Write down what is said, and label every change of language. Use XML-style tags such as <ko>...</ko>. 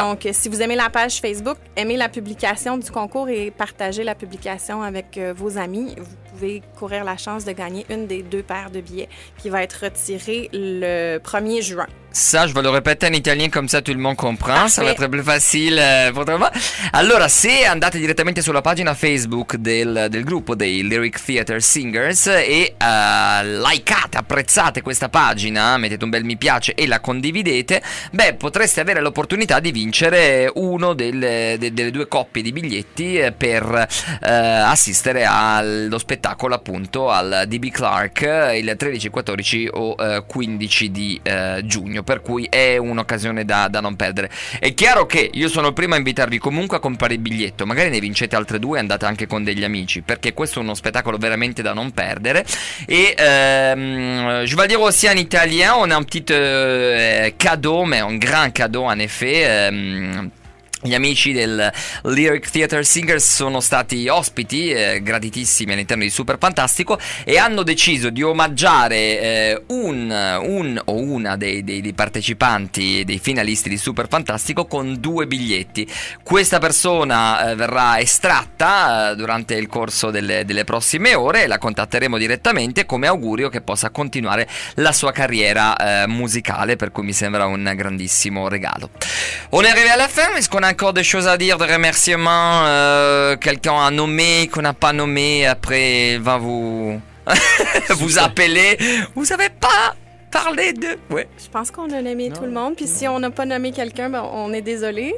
<fr>Donc, si vous aimez la page Facebook, aimez la publication du concours et partagez la publication avec vos amis, vous pouvez courir la chance de gagner une des 2 paires de billets qui va être retirée le 1er juin. Ça, je vais le répéter en italien comme ça tout le monde comprend, Parfait. ça va être plus facile pour toi.</fr> <it>Allora, se andate direttamente sulla pagina Facebook del gruppo dei Lyric Theater Singers e likeate, apprezzate questa pagina, mettete un bel mi piace e la condividete, beh, potreste avere l'opportunità di vincere uno delle 2 coppie di biglietti per assistere allo spettacolo appunto al DB Clark il 13, 14 o 15 di giugno. Per cui è un'occasione da non perdere. È chiaro che io sono il primo a invitarvi comunque a comprare il biglietto, magari ne vincete altre 2 e andate anche con degli amici, perché questo è uno spettacolo veramente da non perdere.</it> <fr>Et je vais dire aussi en italien, on a un petit cadeau, mais un grand cadeau en effet.</fr> <it>Gli amici del Lyric Theater Singers sono stati ospiti graditissimi all'interno di Super Fantastico e hanno deciso di omaggiare un o una dei partecipanti, dei finalisti di Super Fantastico con 2 biglietti. Questa persona verrà estratta durante il corso delle prossime ore e la contatteremo direttamente come augurio che possa continuare la sua carriera musicale, per cui mi sembra un grandissimo regalo.</it> <fr>On est arrivé à la fin, est-ce qu'on a encore des choses à dire, de remerciements, quelqu'un a nommé, qu'on n'a pas nommé, après il va vous vous appeler, vous savez pas parler de... Ouais. Je pense qu'on a nommé tout le monde. Puis si on n'a pas nommé quelqu'un, ben, on est désolé.</fr>